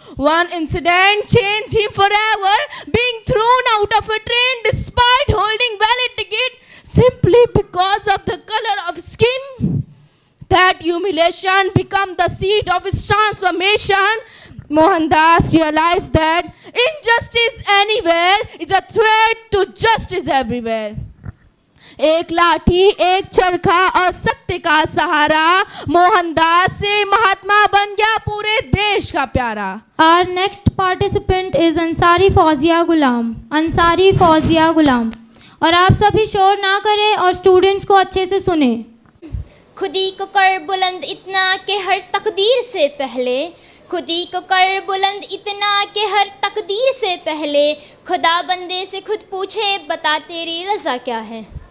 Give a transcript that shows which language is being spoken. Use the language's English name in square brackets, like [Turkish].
[English] One incident changed him forever, being thrown out of a train despite holding valid ticket simply because of the color of skin. That humiliation became the seed of his transformation. Mohandas realized that injustice anywhere is a threat to justice everywhere. [Hindi] एक लाठी, एक चरखा और सत्य का सहारा, मोहनदास से महात्मा बन गया पूरे देश का प्यारा। [English] Our next participant is Ansari Fawzia Gulam. Ansari Fawzia Gulam. [Hindi] और आप सभी शोर ना करें और स्टूडेंट्स को अच्छे से सुने। खुदी को कर बुलंद इतना कि हर तकदीर से पहले, खुदी को कर बुलंद इतना कि हर तकदीर से पहले खुदा बंदे से खुद पूछे, बता तेरी रज़ा क्या है।